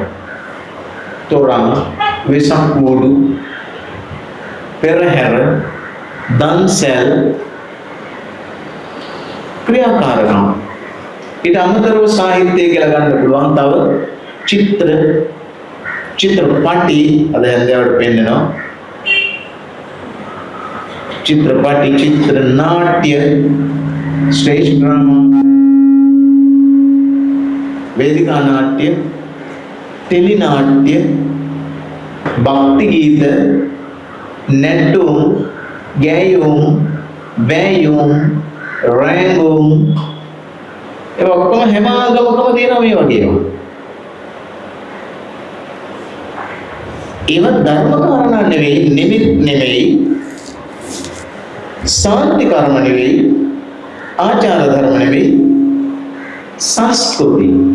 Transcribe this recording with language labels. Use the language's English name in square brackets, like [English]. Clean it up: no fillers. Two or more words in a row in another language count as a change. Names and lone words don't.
[Sinhala] තොරන්, වෙසක් කූඩු, පෙරහැර, දන්සැල්, ක්‍රියාකාරකම්. ඊට අමතරව සාහිත්‍යය කියලා ගන්න පුළුවන් තව චිත්‍රපටි අද හැන්දෑවට පෙන්නනවා. චිත්‍රපටි, චිත්‍ර නාට්‍ය, [English] stage drama, [Sinhala] වේදිකා නාට්‍ය, ටෙලි නාට්‍ය, භක්ති ගීත, නැටුම්, ගැයුම්, වැයුම්, රැඟුම් ඒ ඔක්කොම හැම ආගමකම තියෙනවා මේ වගේ ඒවා. ඒව ධර්ම කාරණා නෙවෙයි, නිමිත් නෙවෙයි, ශාන්ති කර්ම නෙවෙයි, ආචාර ධර්ම නෙවෙයි, සංස්කෘති.